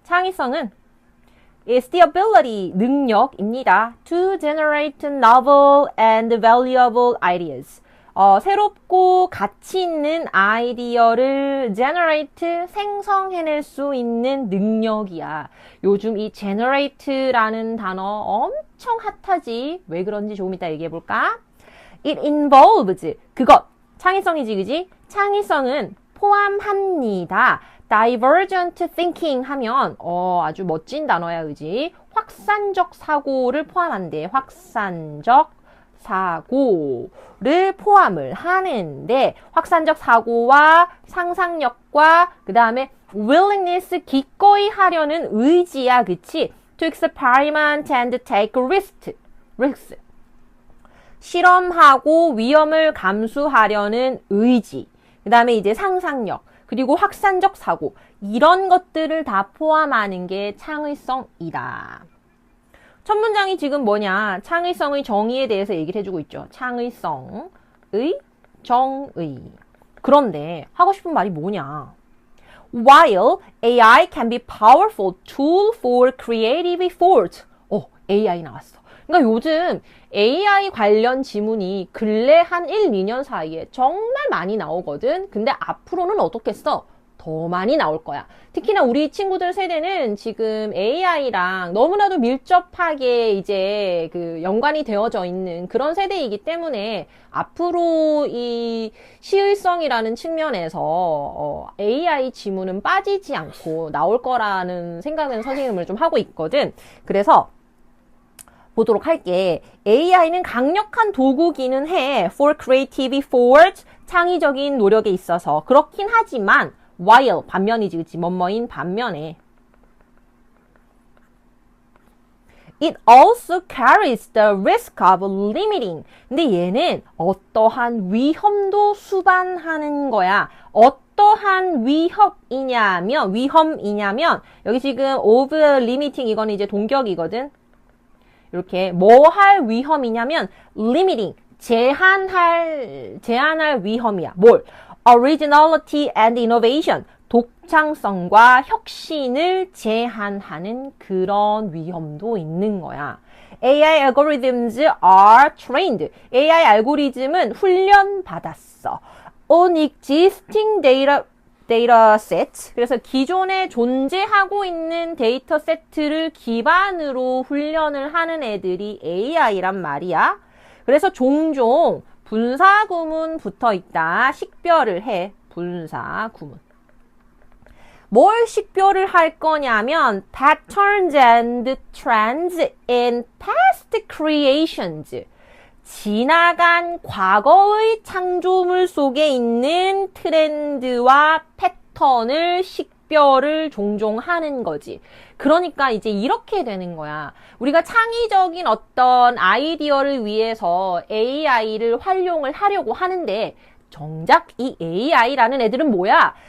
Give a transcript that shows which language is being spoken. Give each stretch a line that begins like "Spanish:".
Korean: 창의성은
English: is the ability,
Korean: 능력입니다.
English: To generate novel and valuable ideas.
Korean: 새롭고 가치 있는 아이디어를 generate, 생성해낼 수 있는 능력이야. 요즘 이 generate라는 단어 엄청 핫하지? 왜 그런지 조금 이따 얘기해볼까?
English: It involves,
Korean: 그것, 창의성이지, 그지? 창의성은 포함합니다.
English: Divergent thinking
Korean: 하면 아주 멋진 단어야, 그지? 확산적 사고를 포함한대. 확산적 사고를 포함을 하는데 확산적 사고와 상상력과 그 다음에 willingness 기꺼이 하려는 의지야, 그치?
English: To experiment and take risks.
Korean: 실험하고 위험을 감수하려는 의지. 그 다음에 이제 상상력. 그리고 확산적 사고. 이런 것들을 다 포함하는 게 창의성이다. 첫 문장이 지금 뭐냐? 창의성의 정의에 대해서 얘기를 해주고 있죠. 창의성의 정의. 그런데 하고 싶은 말이 뭐냐?
English: While AI can be powerful tool for creative effort.
Korean: AI 나왔어. 그러니까 요즘 AI 관련 지문이 근래 한 1, 2년 사이에 정말 많이 나오거든. 근데 앞으로는 어떻겠어? 더 많이 나올 거야. 특히나 우리 친구들 세대는 지금 AI랑 너무나도 밀접하게 이제 그 연관이 되어져 있는 그런 세대이기 때문에 앞으로 이 시의성이라는 측면에서 AI 지문은 빠지지 않고 나올 거라는 생각은 선생님을 좀 하고 있거든. 그래서 보도록 할게. AI는 강력한 도구기는 해.
English: For creative effort,
Korean: 창의적인 노력에 있어서. 그렇긴 하지만 while, 반면이지, 그치? 뭐뭐인 반면에.
English: It also carries the risk of limiting.
Korean: 근데 얘는 어떠한 위험도 수반하는 거야. 어떠한 위험이냐면, 여기 지금
English: of limiting,
Korean: 이거는 이제 동격이거든. 이렇게 뭐 할 위험이냐면 limiting, 제한할 위험이야. 뭘?
English: Originality and innovation,
Korean: 독창성과 혁신을 제한하는 그런 위험도 있는 거야.
English: AI algorithms are trained.
Korean: AI 알고리즘은 훈련받았어.
English: On existing data set.
Korean: 그래서 기존에 존재하고 있는 데이터 세트를 기반으로 훈련을 하는 애들이 AI란 말이야. 그래서 종종 분사구문 붙어 있다. 식별을 해. 분사구문. 뭘 식별을 할 거냐면
English: patterns and trends in past creations.
Korean: 지나간 과거의 창조물 속에 있는 트렌드와 패턴을 식별을 종종 하는 거지. 그러니까 이제 이렇게 되는 거야. 우리가 창의적인 어떤 아이디어를 위해서 AI를 활용을 하려고 하는데 정작 이 AI라는 애들은 뭐야?